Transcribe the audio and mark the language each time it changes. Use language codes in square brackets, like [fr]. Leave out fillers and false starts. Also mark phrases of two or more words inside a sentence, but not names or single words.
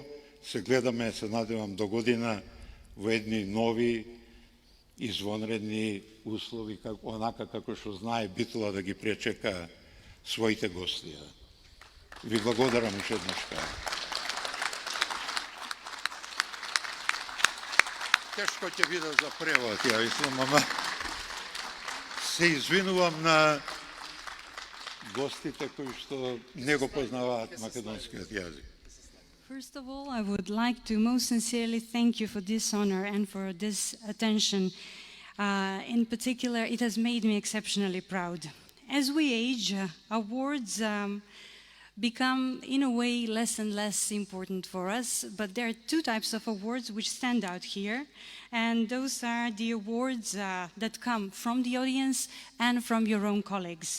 [mk] Се гледаме, се надевам до година во едни нови извонредни услови, онака како што знае Битола да ги пречека своите гостија. Ви благодарам уште еднашка. [sr] Teško će biti za prevod, ja mislim, [mk] ама се извинувам на гостите кои што не го познаваат македонскиот јазик. [en] First of all, I would like to most sincerely thank you for this honor and for this attention. In particular, it has made me exceptionally proud. As we age, awards become, in a way, less and less important for us, but there are two types of awards which stand out here, and those are the awards that come from the audience and from your own colleagues.